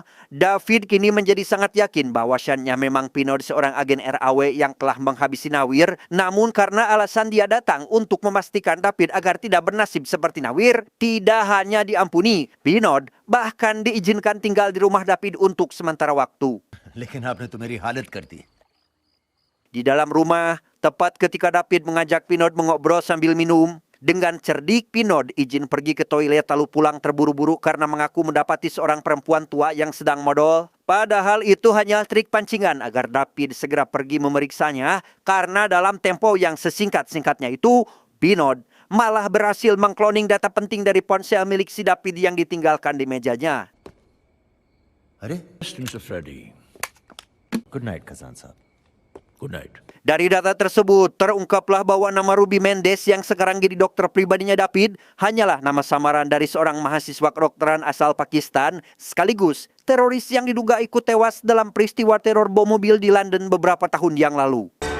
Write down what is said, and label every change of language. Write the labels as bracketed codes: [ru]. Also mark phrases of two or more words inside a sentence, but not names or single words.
[id] David kini menjadi sangat yakin bahwasannya memang Pinod seorang agen RAW yang telah menghabisi Nawir. Namun karena alasan dia datang untuk memastikan David agar tidak bernasib seperti Nawir, tidak hanya diampuni, Pinod bahkan diizinkan tinggal di rumah David untuk sementara waktu. [hi] लेकिन आपने तो मेरी हालत कर दी. [id] Di dalam rumah, tepat ketika David mengajak Pinod mengobrol sambil minum, dengan cerdik Pinod izin pergi ke toilet lalu pulang terburu-buru karena mengaku mendapati seorang perempuan tua yang sedang modal. Padahal itu hanya trik pancingan agar David segera pergi memeriksanya, karena dalam tempo yang sesingkat-singkatnya itu, Pinod malah berhasil mengkloning data penting dari ponsel milik si David yang ditinggalkan di mejanya. [hi] अरे? Mr. Freddy. [en] Good night, Kazan साहब. Good night. [id] Dari data tersebut, terungkaplah bahwa nama Ruby Mendes yang sekarang jadi dokter pribadinya David hanyalah nama samaran dari seorang mahasiswa kedokteran asal Pakistan, sekaligus teroris yang diduga ikut tewas dalam peristiwa teror bom mobil di London beberapa tahun yang lalu.